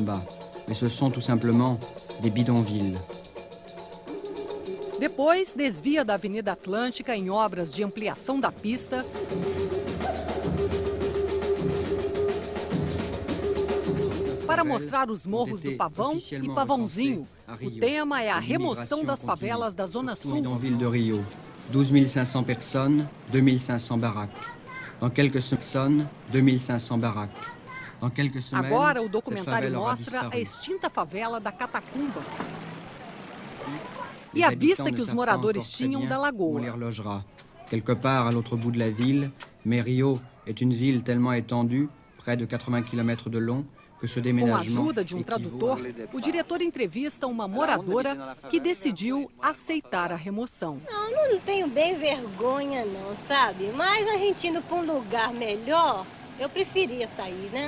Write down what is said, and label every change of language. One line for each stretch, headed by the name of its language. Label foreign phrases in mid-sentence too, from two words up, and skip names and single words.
Portuguese: Depois, desvia da Avenida Atlântica em obras de ampliação da pista. Para mostrar os morros do Pavão e Pavãozinho. O tema é a remoção das favelas da Zona Sul.
French: 12.500 personnes, 2.500 baraques. Dans quelques personnes, 2.500 baraques. Dans quelques semaines,
Portuguese: agora o documentário mostra a extinta favela da Catacumba e a vista que os moradores tinham da lagoa.
French: Quelque part à l'autre bout de la ville, mais Rio est une ville tellement étendue, près de 80 km de long,
Portuguese: com a ajuda de um tradutor, o diretor entrevista uma moradora que decidiu aceitar a remoção. Não tenho bem vergonha não, sabe? Mas a gente indo para um lugar melhor, eu preferia sair, né?